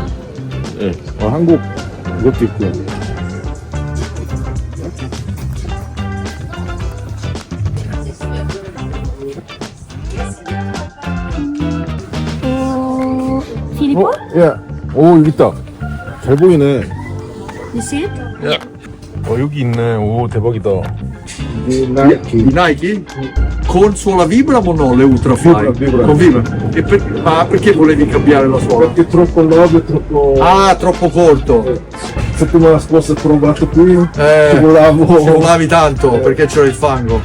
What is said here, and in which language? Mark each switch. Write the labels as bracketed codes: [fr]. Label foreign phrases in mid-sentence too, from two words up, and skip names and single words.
[ko] 예, 한국 이것도 있고요. Filippo? 예. 오, 여기 있다. 잘 보이네. [en] You see it? [ko] 예. 여기 있네. 오, 대박이다. [it] I Nike con suola Vibram o no le Ultrafly? Vibram. Con Vibram. Ma perché volevi cambiare la suola? Perché troppo lodo, troppo... Ah, troppo corto. settimana scorsa ho provato qui, Scivolava tanto perché c'era il fango.